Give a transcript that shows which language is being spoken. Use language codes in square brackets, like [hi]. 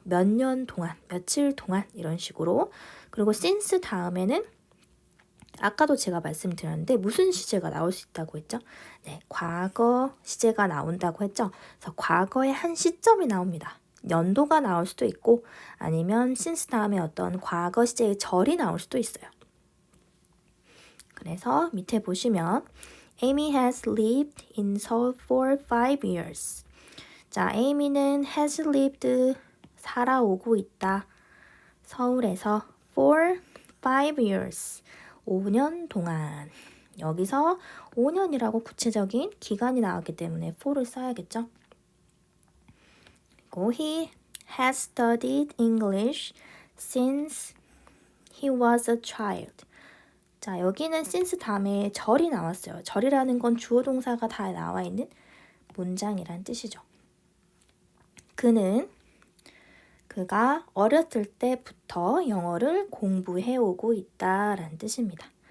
[ko] 몇 년 동안, 며칠 동안 이런 식으로. 그리고 since 다음에는 아까도 제가 말씀드렸는데 무슨 시제가 나올 수 있다고 했죠? 네, 과거 시제가 나온다고 했죠? 그래서 과거의 한 시점이 나옵니다. 연도가 나올 수도 있고 아니면 since 다음에 어떤 과거 시제의 절이 나올 수도 있어요. 그래서 밑에 보시면 [en] Amy has lived in Seoul for 5 years. [ko] 자, 에이미는 has lived, 살아오고 있다. 서울에서 for 5 years, 5년 동안. 여기서 5년이라고 구체적인 기간이 나왔기 때문에 for를 써야겠죠. 그리고 [en] he has studied English since he was a child. [ko] 자, 여기는 since 다음에 절이 나왔어요. 절이라는 건 주어 동사가 다 나와 있는 문장이란 뜻이죠. 그가 어렸을 때부터 영어를 공부해오고 있다라는 뜻입니다.